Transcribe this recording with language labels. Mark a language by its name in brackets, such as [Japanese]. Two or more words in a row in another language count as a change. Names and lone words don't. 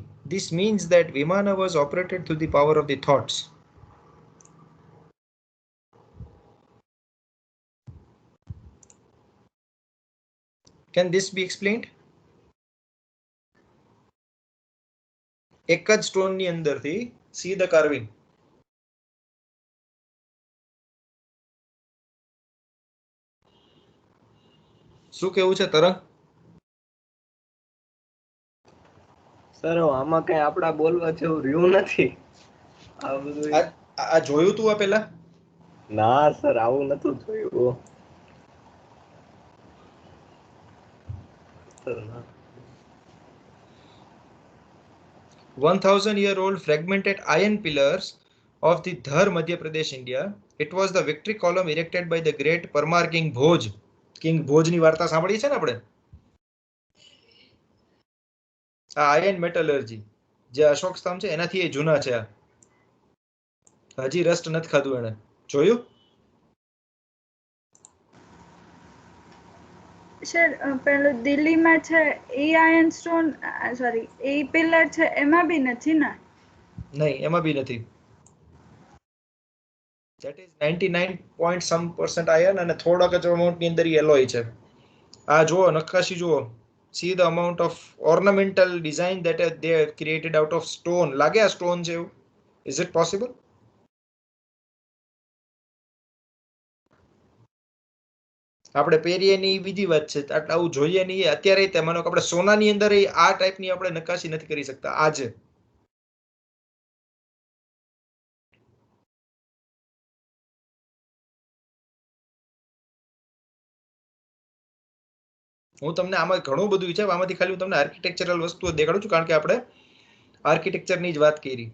[English] This means that Vimana was operated through the power of the thoughts. Can this be explained? [Gujarati] એક જ સ્ટોનની અંદરથી [English] see the carving. [Gujarati] શું કેવું છે તરંગ? સર આમાં કઈ આપડા બોલવા જેવું રહ્યું નથી. આ બધું આ જોયું તું આ પેલા? ના સર આવું નતું જોયું. સર ના. [English] 1000-year-old fragmented iron pillars of the Dhar, Madhya Pradesh, India. It was the victory column erected by the great Parmar King Bhoj. [Gujarati] King Bhoj ની વાર્તા સાંભળી છે ને આપણે? આ [English] iron metallurgy [Gujarati] જે અશોક સ્તંભ છે એનાથી એ જૂના છે. હજી રસ્ટ નથી ખાધું એને. જોયું? સર પેલું દિલ્હીમાં છે એ [English] iron stone, [Gujarati] સોરી એ પિલર છે એમાં બી નથી ને? નહીં, એમાં બી નથી. [English] That is 99% iron [Gujarati] અને થોડાક જ અમાઉન્ટની અંદર એલોય છે. આ જુઓ નક્કાશી જુઓ. [English] See the amount of ornamental design that they have created out of stone. [Gujarati] લાગે આ સ્ટોન છે એવું? [English] Is it possible? [Gujarati] આપણે પહેરીએ ની બીજી વાત છે, આવું જોઈએ નહીં. અત્યારે તે માનો કે આપણે સોનાની અંદર આ ટાઈપની આપણે નક્કાશી નથી કરી શકતા. આ છે. હું તમને આમાં ઘણું બધું છે, આમાંથી ખાલી હું તમને આર્કિટેક્ચરલ વસ્તુઓ દેખાડું છું કારણ કે આપણે આર્કિટેક્ચરની જ વાત કરી.